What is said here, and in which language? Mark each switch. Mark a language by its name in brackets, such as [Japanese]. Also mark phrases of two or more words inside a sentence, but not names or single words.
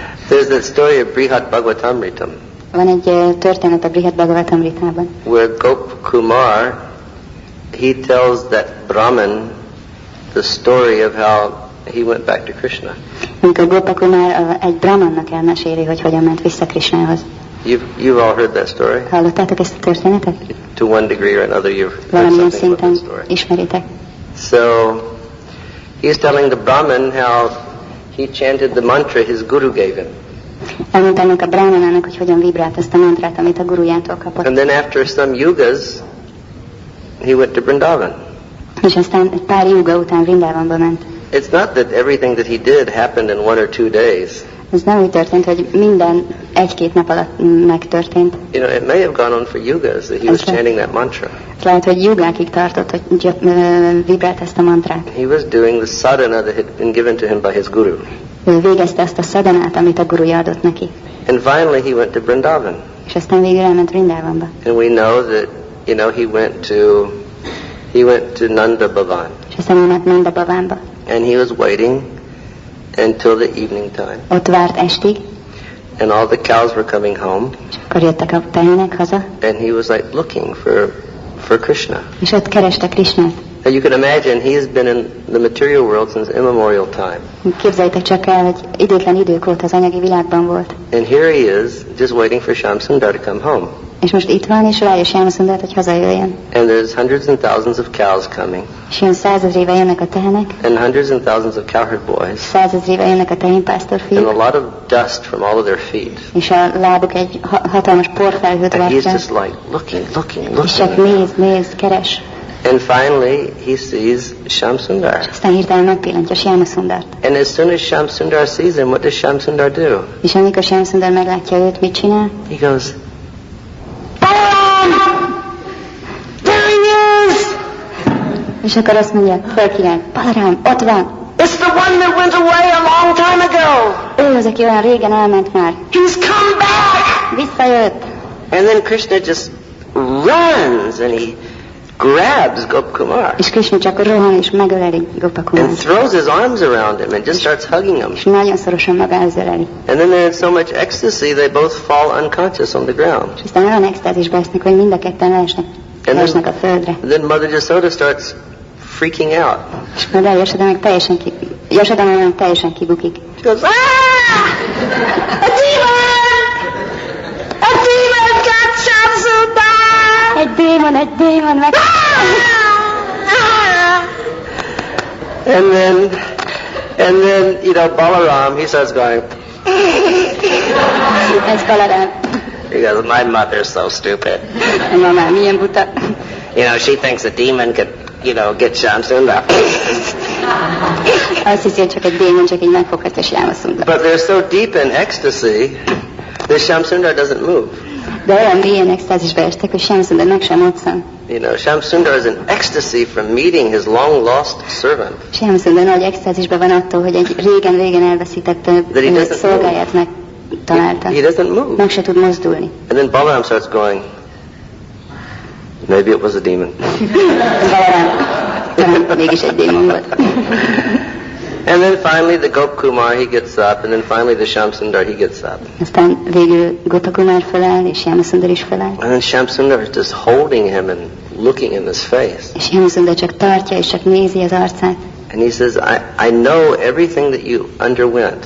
[English] There's that story of Brihad Bhagavatamritam. [Hungarian] Van egy történet a Brihad Bhagavatamritában. [English] Where Gopa Kumára, he tells that Brahman the story of how he went back to Krishna. [Hungarian] Amikor Gopa Kumára egy brahmannak elmeséli, hogy hogyan ment vissza Krishnához. [English] You've all heard that story? [Hungarian] Hallottátok ezt a történetet? [English] To one degree or another you've heard [Hungarian] valamilyen [English] something about [Hungarian] szinten [English] that story. [Hungarian] ismeritek. [English] So, he's telling the Brahman how he chanted the mantra his guru gave him. [Hungarian] Elmondta ennek a brahmanának, hogy hogyan vibrált azt a mantrát, amit a gurujától kapott. [English] And then after some yugas, he went to Vrindavan. [Hungarian] És aztán egy pár yuga után Vrindavanba ment. [English] It's not that everything that he did happened in 1 or 2 days. [Hungarian] Ez nem úgy történt, hogy minden 1-2 nap alatt megtörtént. [English] You know, it may have gone on for yugas that he was chanting that mantra. [Hungarian] Lehet, hogy yugákig tartott, hogy vibrált ezt a mantrát. [English] He was doing the sadhana that had been given to him by his guru. [Hungarian] Ő végezte azt a szadanát, amit a guruja adott neki. [English] And finally he went to Vrindavan. [Hungarian] És aztán végül elment Vrindavanba. [English] And we know that, you know, he went to Nanda Bhavan. [Hungarian] És aztán elment Nanda Bhavanba. [English] And he was waiting until the evening time. [Hungarian] Ott várt estig. [English] And all the cows were coming home. [Hungarian] És akkor jöttek a tehének haza. [English] And he was like looking for Krishna. [Hungarian] És ott kereste Krishnát. [English] Now you can imagine he has been in the material world since immemorial time. [Hungarian] Képzeljétek csak el, hogy időtlen idők óta az anyagi világban volt. [English] And here he is, just waiting for Shamsundar to come home. [Hungarian] És most itt van, és várja Shamsundart, hogy hazajöjjön. [English] And there's hundreds and thousands of cows coming. [Hungarian] És jön 100 000-ével jönnek a tehenek. [English] And hundreds and thousands of cowherd boys. [Hungarian] 100 000-ével jönnek a tehénpásztorfiúk. [English] And a lot of dust from all of their feet. [Hungarian] És a lábuk egy hatalmas porfelhőt [English] And he's [Hungarian] vart. [English] just like looking. [Hungarian] És csak néz, keres. [English] And finally he sees Shamsundar. [Hungarian] Aztán hirtelen megpillantja Shamsundart. [English] And as soon as Shamsundar sees him, what does Shamsundar do? [Hungarian] És amikor Shamsundar meglátja őt, mit csinál? [English] He goes, [Hungarian] És akkor azt mondja, fölkirály, Balaram, ott van. [English] it's the one that went away a long time ago. [Hungarian] Ő az, aki olyan régen elment már. [English] He's come back. [Hungarian] Visszajött. [English] And then Krishna just runs and he grabs Gopa Kumara. [Hungarian] És Krishna csak rohan és megöleli Gopa [English] And [Hungarian] Kumát. [English] throws his arms around him and just starts hugging him. [Hungarian] És nagyon szorosan magához öleli. [English] And then they're in so much ecstasy they both fall unconscious on the ground. [Hungarian] És aztán olyan extázisba esznek, hogy mind a ketten leesnek a földre. [English] And then Mother Yasoda starts freaking out. [Hungarian] És akkor Yasoda meg teljesen kibukik. [English] She goes, ah! A demon! A demon got Shamsundar! [Hungarian] Egy démon meg... [English] And then, you know, Balaram, he starts going, [Hungarian] Ez Balaram. [English] he goes, my mother's so stupid. [Hungarian] A mamám milyen buta. [English] You know, she thinks a demon could, you know, get Shamsundar. [Hungarian] Azt hiszi, hogy csak egy démon csak így megfoghatja Shamsundart. [English] But they're so deep in ecstasy that Shamsundar doesn't move. [Hungarian] De olyan mélyen extázisba estek, hogy Shamsundar meg sem moccan. [English] You know, Shamsundar is in ecstasy from meeting his long lost servant. [Hungarian] Shamsundar nagy extázisban van attól, hogy egy régen elveszített szolgáját megtalálta. [English] He doesn't move. [Hungarian] Meg se tud mozdulni. [English] And then Balaram starts going, maybe it was a demon. [Hungarian] Talán mégis egy démon volt. [English] And then finally the Gopa Kumara, he gets up, and then finally the Shamsundar, he gets up. [Hungarian] Aztán végül Gopa Kumár feláll, és Shamsundar is feláll. [English] And then Shamsundar is just holding him and looking in his face. [Hungarian] És Shamsundar csak tartja, és csak nézi az arcát. [English] And he says, I know everything that you underwent.